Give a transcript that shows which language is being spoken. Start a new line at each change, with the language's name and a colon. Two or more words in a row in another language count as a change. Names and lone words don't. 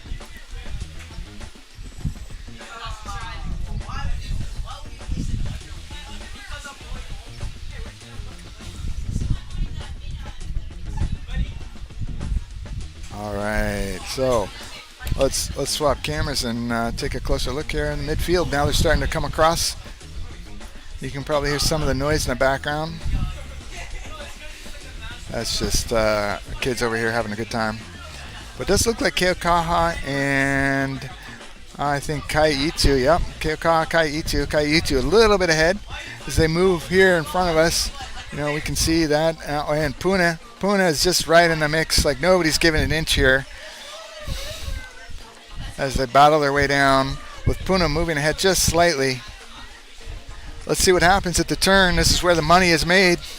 English: All right, so let's swap cameras and take a closer look here in the midfield. Now they're starting to come across. You can probably hear some of the noise in the background. That's just kids over here having a good time. But it does look like Keaukaha and I think ʻEhitu. Yep, Keaukaha, ʻEhitu a little bit ahead as they move here in front of us. You know, we can see that. And Puna Puna is just right in the mix, like nobody's giving an inch here as they battle their way down, with Puna moving ahead just slightly. Let's see what happens at the turn. This is where the money is made.